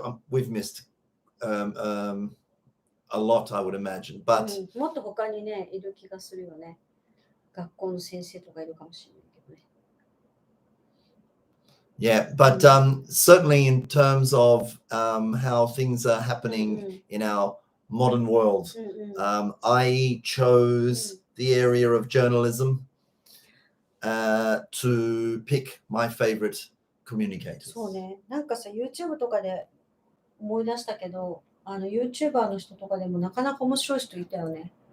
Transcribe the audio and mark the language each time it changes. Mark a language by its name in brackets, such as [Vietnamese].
[English] We've missed a lot, I would imagine. But [Japanese] もっと他にね、いる気がするよね。学校の先生とかいるかもしれないけどね。 [English] Yeah, but certainly in terms of how things are happening in our modern world, I chose the area of journalism to pick my favorite communicators. [Japanese] そうね。なんかさ、YouTube とかで思い出したけど、YouTuber の人とかでもなかなか面白い人いたよね。